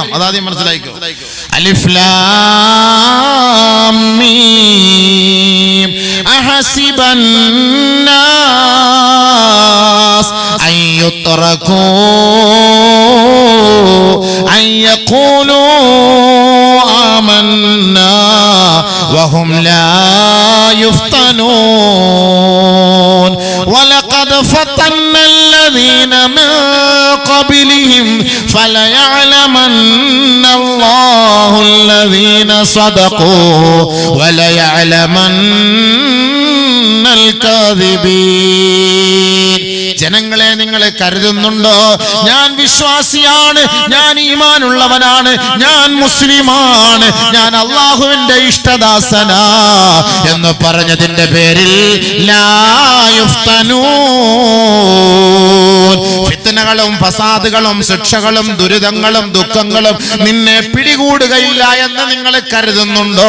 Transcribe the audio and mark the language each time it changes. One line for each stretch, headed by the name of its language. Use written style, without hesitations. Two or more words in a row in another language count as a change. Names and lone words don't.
Malayalam: അതാദ്യം മനസ്സിലാക്കും.
Arabic: ألف لام ميم أحسب الناس أن يتركوا أن يقولوا آمنا وهم لا يفتنون ولقد فتنا الذين من قبلهم فليعلمن الله الذين صدقوا وليعلمن الكاذبين.
Malayalam: ജനങ്ങളെ നിങ്ങൾ കരുതുന്നുണ്ടോ ഞാൻ വിശ്വാസിയാണ്, ഞാൻ ഈമാനുള്ളവനാണ്, ഞാൻ മുസ്ലിമാണ്, ഞാൻ അല്ലാഹുവിന്റെ ഇഷ്ടദാസനാ എന്ന് പറഞ്ഞതിന്റെ പേരിൽ
Arabic: لا يفتنون,
Malayalam: ഫിത്നകളും ഫസാദുകളും ശിക്ഷകളും ദുരിതങ്ങളും ദുഃഖങ്ങളും നിന്നെ പിടികൂടുകയില്ല എന്ന് നിങ്ങൾ കരുതുന്നുണ്ടോ?